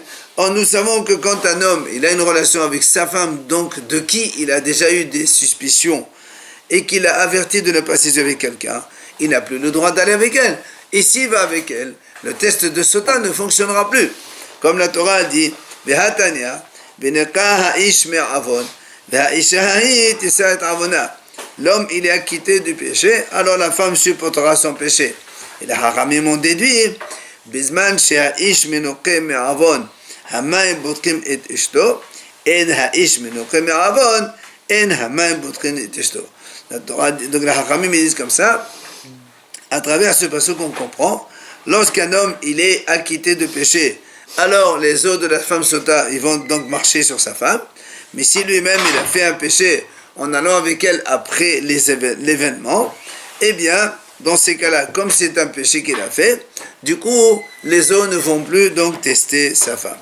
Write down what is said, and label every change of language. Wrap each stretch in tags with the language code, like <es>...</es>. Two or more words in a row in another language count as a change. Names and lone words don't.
<fr>Or nous savons que quand un homme il a une relation avec sa femme, donc de qui il a déjà eu des suspicions, et qu'il a averti de ne pas s'isoler avec quelqu'un, il n'a plus le droit d'aller avec elle. Et s'il va avec elle, le test de Sota ne fonctionnera plus. Comme la Torah a dit,</fr> <he>Behatania, ונקה האיש מעוון, והאישה ההיא תישא את עוונה.</he> <fr>L'homme, il est acquitté du péché, alors la femme supportera son péché. Et les Hachamim ont déduit,</fr> <he>בזמן שהאיש מנוקה מעוון, המים בודקים את אשתו, אין האיש מנוקה מעוון, אין המים בודקים את אשתו.</he> <fr>Donc les Hachamim disent comme ça, à travers ce passage qu'on comprend, lorsqu'un homme il est acquitté de péché, alors les eaux de la femme sota, ils vont donc marcher sur sa femme, mais si lui-même il a fait un péché en allant avec elle après l'événement, eh bien, dans ces cas-là, comme c'est un péché qu'il a fait, du coup, les eaux ne vont plus donc tester sa femme.</fr>